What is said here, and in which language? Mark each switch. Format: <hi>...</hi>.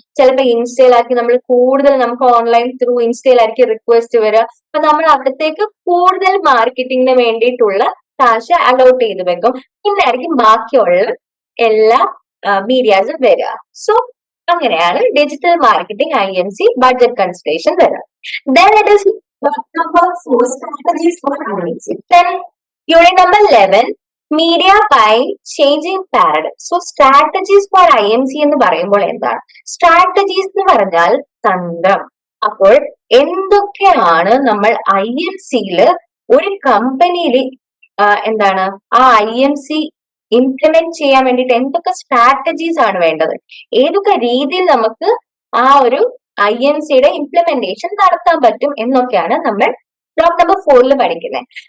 <ml>ചിലപ്പോൾ ഇൻസ്റ്റയിലാക്കി നമ്മൾ കൂടുതൽ, നമുക്ക് ഓൺലൈൻ ത്രൂ ഇൻസ്റ്റയിലായിരിക്കും റിക്വസ്റ്റ് വരിക. അപ്പൊ നമ്മൾ അവിടത്തേക്ക് കൂടുതൽ മാർക്കറ്റിങ്ങിന് വേണ്ടിയിട്ടുള്ള കാശ് അലോട്ട് ചെയ്ത് വെക്കും. പിന്നെ ആയിരിക്കും ബാക്കിയുള്ള എല്ലാ മീഡിയാസും വരിക. സോ അങ്ങനെയാണ് digital marketing IMC budget consideration വരിക.</ml> <en>Then it is number 4, strategies for IMC. Then unit number 11, media buying changing paradigm. So strategies for IMC</en> <ml>എന്ന് പറയുമ്പോൾ എന്താണ്? സ്ട്രാറ്റജീസ് എന്ന് പറഞ്ഞാൽ തന്ത്രം. അപ്പോൾ എന്തൊക്കെയാണ് നമ്മൾ IMCയിൽ ഒരു കമ്പനിയിൽ എന്താണ് ആ IMC ഇംപ്ലിമെന്റ് ചെയ്യാൻ വേണ്ടിയിട്ട് എന്തൊക്കെ സ്ട്രാറ്റജീസ് ആണ് വേണ്ടത്, ഏതൊക്കെ രീതിയിൽ നമുക്ക് ആ ഒരു IMCയുടെ ഇംപ്ലിമെന്റേഷൻ നടത്താൻ പറ്റും എന്നൊക്കെയാണ് നമ്മൾ ബ്ലോക്ക് നമ്പർ 4 പഠിക്കുന്നത്.</ml>